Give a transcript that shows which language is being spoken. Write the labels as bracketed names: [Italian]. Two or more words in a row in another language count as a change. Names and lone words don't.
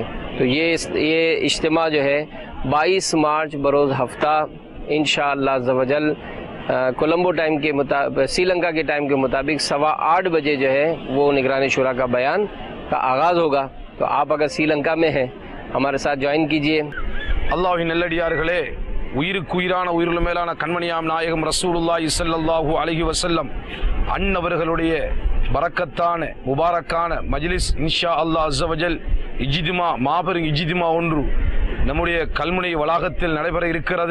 [Urdu] تو یہ اجتماع جو ہے 22 مارچ بروز ہفتہ [Arabic] انشاءاللہ عز و جل [Urdu] کولمبو ٹائم کے مطابق، سری لنکا کے ٹائم کے مطابق 8:15 بجے جو ہے وہ نگران شورا کا بیان کا آغاز ہوگا۔ تو آپ اگر سری لنکا میں ہیں ہمارے ساتھ جوائن کیجئے۔ [Tamil] اللہ நல்லடியார்களே، உயிருக்குயிரான உயிருள்ள மேலான கண்மணியாம் நாயகம் [Arabic] رسول الله صلى الله عليه وسلم [Tamil] அன்னவர்களுடைய பரக்கத்தான முபாரக்கான மஜ்லிஸ் [Arabic] إن شاء الله عز وجل [Tamil] இஜ்திமா, மாபெரும் இஜ்திமா ஒன்று நம்முடைய கல்முனை வளாகத்தில் நடைபெற இருக்கிறது।